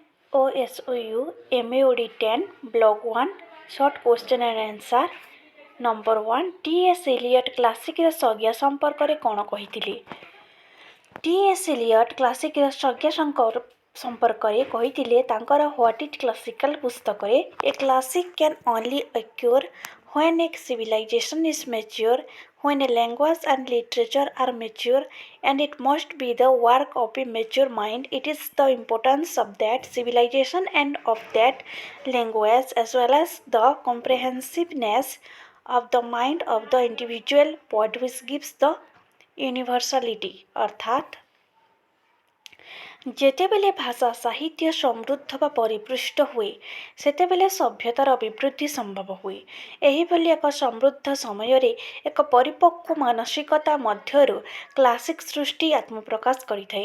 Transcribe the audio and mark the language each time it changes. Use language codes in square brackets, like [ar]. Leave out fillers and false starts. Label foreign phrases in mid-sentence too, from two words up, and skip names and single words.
[en] OSOU MAOD 10 Blog 1 Short Question and Answer Number 1 T.S. [or] Eliot କ୍ଲାସିକ୍ର ସଂଜ୍ଞା ସମ୍ପର୍କରେ କ'ଣ କହିଥିଲେ? T.S. [en] Eliot [or] କ୍ଲାସିକ୍ର ସଂଜ୍ଞା ସମ୍ପର୍କରେ କହିଥିଲେ ତାଙ୍କର [en] What is classical ପୁସ୍ତକରେ a classic can only occur when a civilization is mature, when a language and literature are mature, and it must be the work of a mature mind. It is the importance of that civilization and of that language as well as the comprehensiveness of the mind of the individual poet which gives the universality. [or] अर्थात ଯେତେବେଳେ ଭାଷା ସାହିତ୍ୟ ସମୃଦ୍ଧ ବା ପରିପୃଷ୍ଟ ହୁଏ ସେତେବେଳେ ସଭ୍ୟତାର ଅଭିବୃଦ୍ଧି ସମ୍ଭବ ହୁଏ। ଏହିଭଳି ଏକ ସମୃଦ୍ଧ ସମୟରେ ଏକ ପରିପକ୍ୱ ମାନସିକତା ମଧ୍ୟରୁ କ୍ଲାସିକ୍ ସୃଷ୍ଟି ଆତ୍ମପ୍ରକାଶ କରିଥାଏ।